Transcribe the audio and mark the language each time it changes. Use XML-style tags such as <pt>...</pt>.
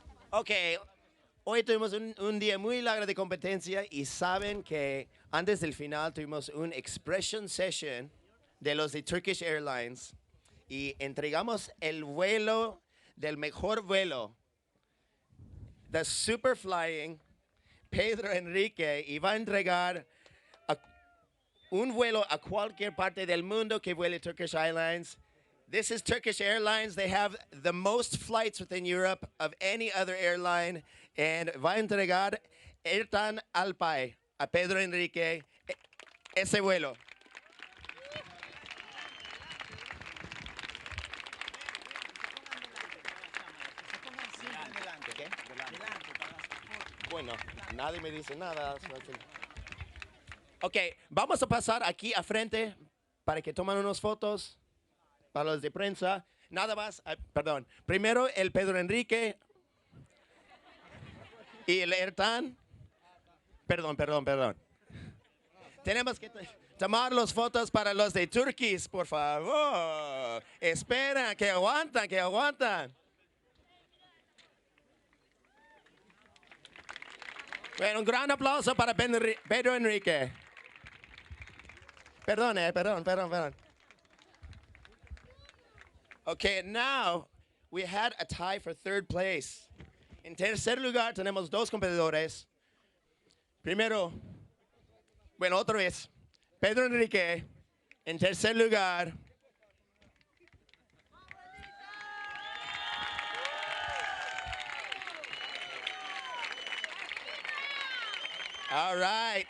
<es>Ok, hoy tuvimos un día muy largo de competencia y saben que antes del final tuvimos un expression session de los de Turkish Airlines y entregamos el vuelo del mejor vuelo, the Super Flying Pedro Enrique, y va a entregar un vuelo a cualquier parte del mundo que vuele Turkish Airlines.</es> <en>This is Turkish Airlines. They have the most flights within Europe of any other airline.</en> <es>And va a entregar Ertan Alpay a Pedro Enrique ese vuelo. ¿Qué? Bueno, nadie me dice nada. Ok, vamos a pasar aquí a frente para que tomen unas fotos. Para los de prensa, nada más, perdón. Primero el Pedro Enrique y el Ertan. Perdón. Tenemos que tomar las fotos para los de Turkish, por favor. Espera, que aguantan. Bueno, un gran aplauso para Pedro Enrique. Perdón.</es> <en>Okay, now we had a tie for third place.</en> <es>En tercer lugar tenemos dos competidores. Primero, bueno, otra vez, Pedro Enrique. En tercer lugar, all right.</es>